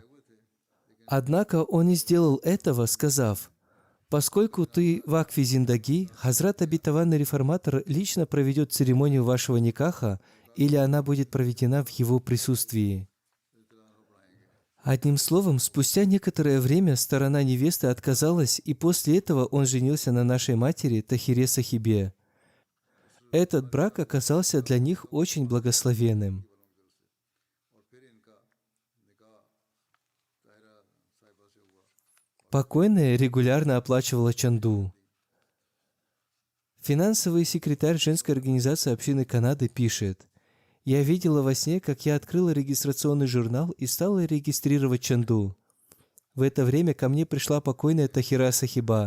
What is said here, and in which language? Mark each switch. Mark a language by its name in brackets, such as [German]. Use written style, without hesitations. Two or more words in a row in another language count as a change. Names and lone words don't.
[Russian] Однако он не сделал этого, сказав: поскольку ты в Акве Зиндаги, Хазрат Обетованный Реформатор лично проведет церемонию вашего никаха, или она будет проведена в его присутствии». Одним словом, спустя некоторое время сторона невесты отказалась, и после этого он женился на нашей матери Тахире Сахибе. Этот брак оказался для них очень благословенным. [Urdu] اور پھر ان کا نکاح طاہرہ صاحبہ سے ہوا. [Russian] Покойная регулярно оплачивала чанду. Финансовый секретарь женской организации общины Канады пишет: «Я видела во сне, как я открыла регистрационный журнал и стала регистрировать чанду. В это время ко мне пришла покойная Тахира Сахиба.